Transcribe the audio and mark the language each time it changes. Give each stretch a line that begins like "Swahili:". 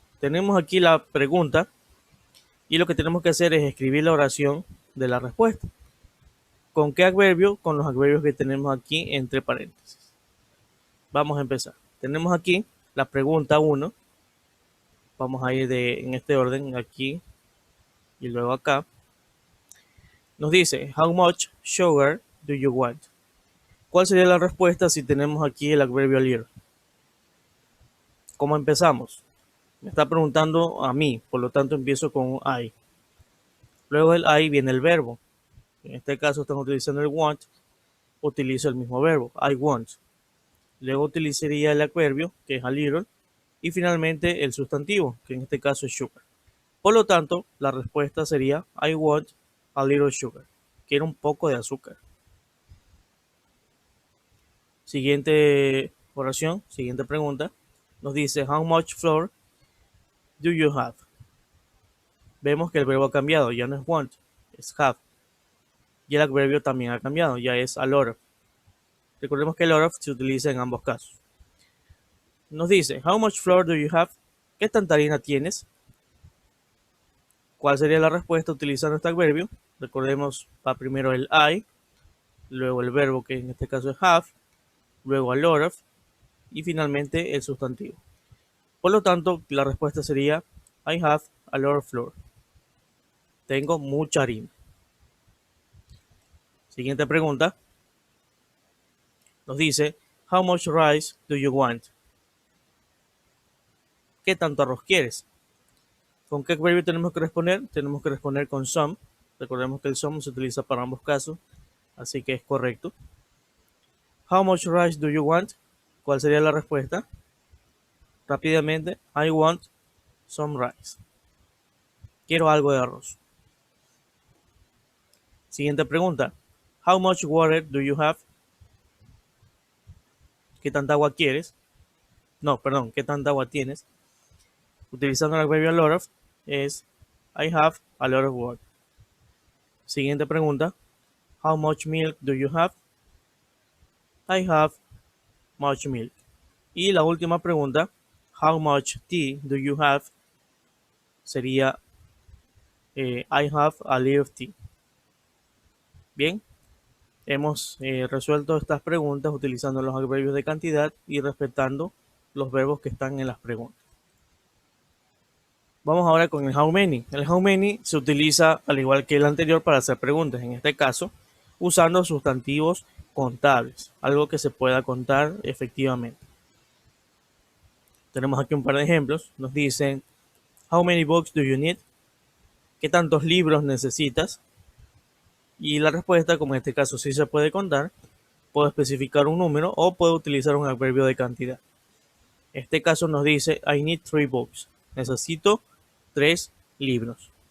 Spanish: Tenemos aquí la pregunta y lo que tenemos que hacer es escribir la oración de la respuesta. ¿Con qué adverbio? Con los adverbios que tenemos aquí entre paréntesis. Vamos a empezar. Tenemos aquí la pregunta 1. Vamos a ir en este orden, aquí y luego acá. Nos dice,
English: how much sugar do you want?
Spanish: ¿Cuál sería la respuesta si tenemos aquí el adverbio a little? ¿Cómo empezamos? Me está preguntando a mí, por lo tanto empiezo con I. Luego del I viene el verbo. En este caso estamos utilizando el want, utilizo el mismo verbo,
English: I want.
Spanish: Luego utilizaría el adverbio, que es a little, y finalmente el sustantivo, que en este caso es sugar. Por lo tanto, la respuesta sería
English: I want a little sugar.
Spanish: Quiero un poco de azúcar. Siguiente oración, siguiente pregunta. Nos dice,
English: how much flour do you have?
Spanish: Vemos que el verbo ha cambiado, ya no es want, es have. Y el adverbio también ha cambiado, ya es a lot of. Recordemos que a lot of se utiliza en ambos casos. Nos dice,
English: how much flour do you have?
Spanish: ¿Qué tanta harina tienes? ¿Cuál sería la respuesta utilizando este adverbio? Recordemos, va primero el I, luego el verbo, que en este caso es have, luego a lot of, y finalmente el sustantivo. Por lo tanto, la respuesta sería
English: I have a lot of flour.
Spanish: Tengo mucha harina. Siguiente pregunta. Nos dice,
English: how much rice do you want?
Spanish: ¿Qué tanto arroz quieres? ¿Con qué adverbio tenemos que responder? Tenemos que responder con some. Recordemos que el some se utiliza para ambos casos. así que es correcto.
English: How much rice do you want?
Spanish: ¿Cuál sería la respuesta? Rápidamente,
English: I want some rice.
Spanish: Quiero algo de arroz. Siguiente pregunta.
English: How much water do you have?
Spanish: ¿Qué tanta agua quieres? No, perdón, ¿qué tanta agua tienes? Utilizando el adverbio
English: a lot of
Spanish: es
English: I have a lot of water.
Spanish: Siguiente pregunta.
English: How much milk do you have? I have much milk.
Spanish: Y la última pregunta.
English: How much tea do you have?
Spanish: Sería
English: I have a little tea.
Spanish: Bien, hemos resuelto estas preguntas utilizando los adverbios de cantidad y respetando los verbos que están en las preguntas. Vamos ahora con el how many. El how many se utiliza al igual que el anterior para hacer preguntas, en este caso usando sustantivos contables, algo que se pueda contar efectivamente. Tenemos aquí un par de ejemplos. Nos dicen,
English: how many books do you need?
Spanish: ¿Qué tantos libros necesitas? Y la respuesta, como en este caso sí se puede contar, puedo especificar un número o puedo utilizar un adverbio de cantidad. En este caso nos dice,
English: I need 3 books.
Spanish: Necesito 3 libros.